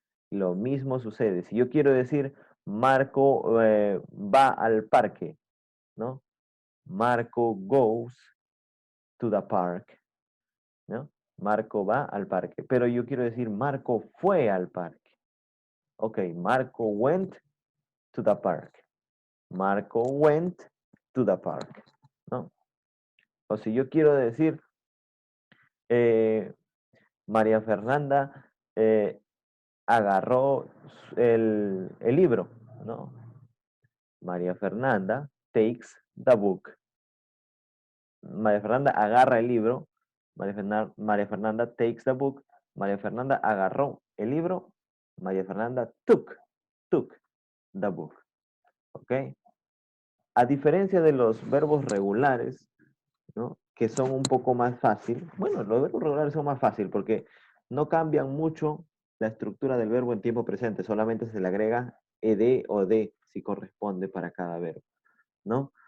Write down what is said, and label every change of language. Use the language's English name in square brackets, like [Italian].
[Spanish] Lo mismo sucede. Si yo quiero decir Marco va al parque, ¿no? [English] Marco goes to the park, ¿no? [Spanish] Marco va al parque. Pero yo quiero decir Marco fue al parque. [English] Ok, Marco went to the park. Marco went to the park, ¿no? [Spanish] O si yo quiero decir eh, María Fernanda agarró el libro, ¿no? [English] María Fernanda takes the book. [Spanish] María Fernanda agarra el libro. [English] María Fernanda takes the book. [Spanish] María Fernanda agarró el libro. [English] María Fernanda took the book. [Spanish] ¿Ok? A diferencia de los verbos regulares, ¿no? Que son un poco más fácil. Bueno, los verbos regulares son más fácil porque no cambian mucho la estructura del verbo en tiempo presente, solamente se le agrega ed o de si corresponde para cada verbo, ¿no?